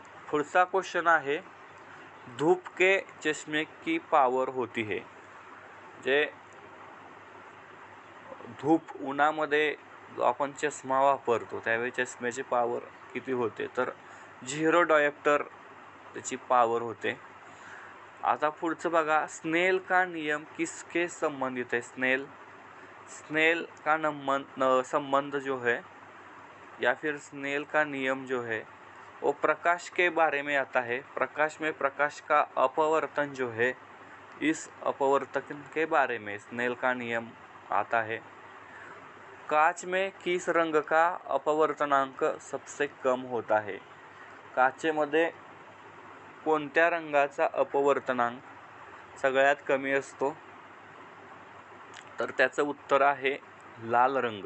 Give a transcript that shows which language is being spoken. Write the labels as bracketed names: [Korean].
[Marathi] पुढचा क्वेश्चन आहे, [Hindi] धूप के चष्मे की पावर होती है? [Marathi] जे धूप उन्हामध्ये जो आपण चष्मा वापरतो त्यावेळी चष्म्याची पावर किती होते? तर 0 डायोप्टर त्याची पावर होते. आता पुढचं बघा, [Hindi] स्नेल का नियम किसके संबंधित है? स्नेल का संबंध जो है या फिर स्नेल का नियम जो है वो प्रकाश के बारे में आता है. प्रकाश में प्रकाश का अपवर्तन जो है, इस अपवर्तन के बारे में स्नेल का नियम आता है. कांच में किस रंग का अपवर्तनांक सबसे कम होता है? [Marathi] काचेमध्ये कोणत्या रंगाचा अपवर्तनांक सगळ्यात कमी असतो? तर त्याचं उत्तर आहे लाल रंग.